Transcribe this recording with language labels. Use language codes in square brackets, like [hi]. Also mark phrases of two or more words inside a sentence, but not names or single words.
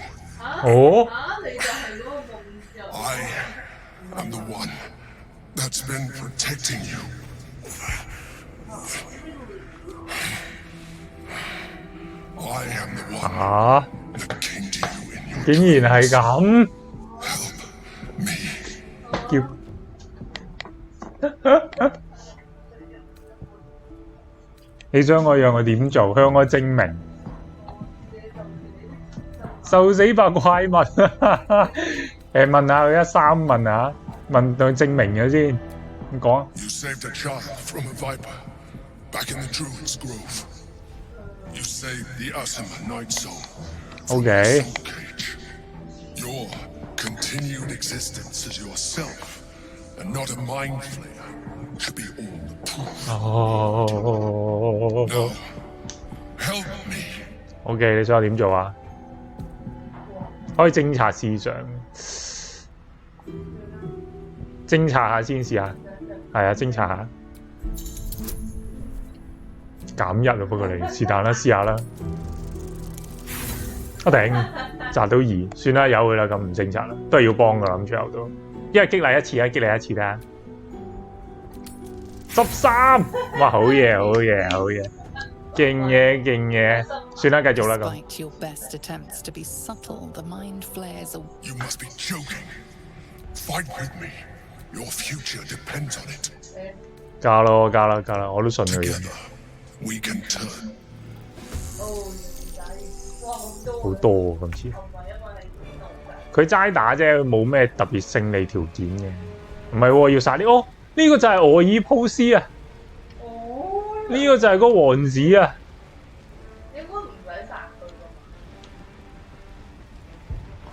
[en] Oh? I am the one that's been protecting you. I am the one that came to you in your [yue] 竟然係咁，你想我讓我點做？向我證明，受死吧怪物！問下佢3問下，問佢證明咗先。咁講。 [en] You saved a child from a viper back in the Druid's Grove. You saved the Asima Night Soul. Okay. Your continued existence as yourself, and not a mind flayer, should be all the proof. No. Help me. [yue] OK， 你想我點做啊？可以偵察思想，偵察下先試下。係啊，偵察下。減1啊，不過你是但啦，試下啦。我頂，擲到2，算啦，由佢啦，咁唔偵察啦，都係要幫噶啦，咁最後都，一係激勵一次啊，激勵一次啦。13，哇，好嘢，好嘢，好嘢，勁嘢，勁嘢，算啦，繼續啦咁。 [en] You must be joking. Fight with me. Your future depends on it. [yue] 加咯，加啦，加啦，我都信佢嘅。 [en] We can turn. [yue] 好多喎，今次佢齋打啫，冇咩特別勝利條件嘅。唔係喎，要殺呢？哦，呢個就係俄爾普斯啊！呢個就係個王子啊！應該唔使殺佢。